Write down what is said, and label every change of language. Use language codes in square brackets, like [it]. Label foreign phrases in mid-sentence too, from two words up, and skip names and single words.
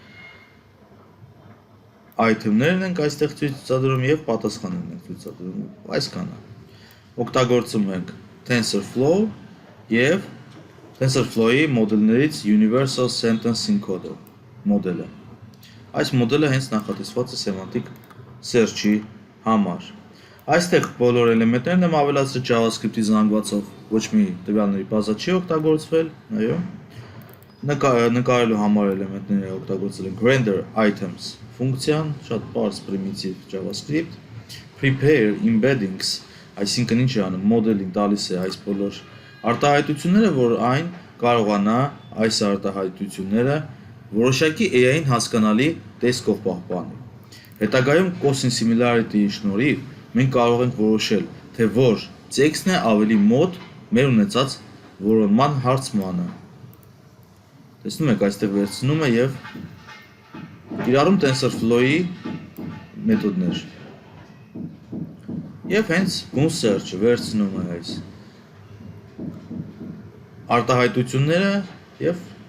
[hy] Item-ներն ենք այստեղ ցույցադրում եւ պատասխաններն ենք ցույցադրում, այսքանը։ Օգտագործում ենք TensorFlow եւ TensorFlow-ի մոդելներից [en] Universal Sentence Encoder [hy] մոդելը։ Այս մոդելը հենց նախատեսված է [en] semantic search- [hy] ի համար։ Այստեղ բոլոր էլեմենտներն եմ ավելացրել JavaScript-ի զանգվածով, ոչ մի տվյալների բազա չի օգտագործվել, այո։ Նկարելու համար էլեմենտները օգտագործել ենք [en] render items [hy] ֆունկցիան, շատ պարզ [en] primitive JavaScript, prepare embeddings, [hy] այսինքն ինչ է անում, մոդելին տալիս է այս բոլոր արտահայտությունները, որ այն կարողանա այս արտահայտությունները որոշակի AI-ին հասկանալի տեսքով պահպանել։ Հետագայում [en] cosine similarity- [hy] ի շնորհիվ մենք կարող ենք որոշել, թե որ տեքստն է ավելի մոտ մեր ունեցած որոնման հարցմանը։ Տեսնում եք, այստեղ վերցնում է եւ կիրառում TensorFlow-ի մեթոդներ։ Եվ հենց [en] boom search- [hy] ը վերցնում է այս արտահայտությունները եւ